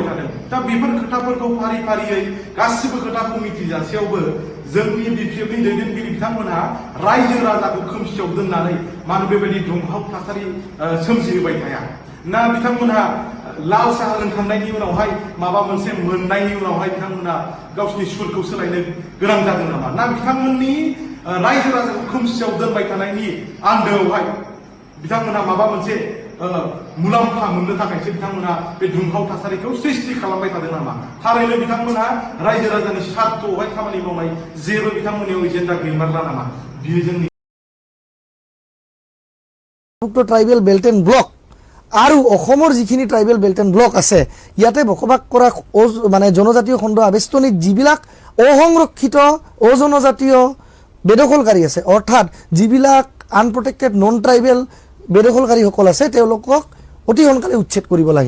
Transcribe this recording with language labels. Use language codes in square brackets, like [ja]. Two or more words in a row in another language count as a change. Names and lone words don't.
[brx] थादों दा बेफोर खोथाफोरखौ फारि फारियै गासिबो खोथाखौ मिथिजासेयावबो जोंनि बिपिएफनि दैदेनगिरि बिथांमोनहा रायजो राजाखौ खोमसियाव दोननानै मानो बेबायदि दुंहाव थासारि सोमजिहोबाय थाया ना बिथांमोनहा लाल साहा लोंखांनायनि उनावहाय माबा मोनसे मोननायनि उनावहाय बिथांमोना गावसिनि सुरखौ सोलायनो गोनां जादों नामा ना बिथांमोननि रायजो राजाखौ खोमसियाव दोनबाय थानायनि आन्दोआवहाय बिथांमोना माबा मोनसे मुलाम्फा मोननो थाखायसो बिथांमोना बे दुंहाव थासारिखौ सृष्टि खालामबाय थादों नामा थारैनो बिथांमोना रायजो राजानि स्वार्थआवहाय खामानि मावनाय जेबो बिथांमोननियाव एजेन्डा गैमारला नामा बियो जोंनि [en] tribal belt and block [as] আৰু অসমৰ যিখিনি [en] tribal belt and block [as] আছে ইয়াতে বসবাস কৰা মানে জনজাতীয় খণ্ড আবেষ্টনীত যিবিলাক অসংৰক্ষিত অজনজাতীয় বেদখলকাৰী আছে অৰ্থাৎ যিবিলাক [en] unprotected non tribal [as] বেদখলকাৰীসকল আছে তেওঁলোকক অতি সোনকালে উচ্ছেদ কৰিব লাগে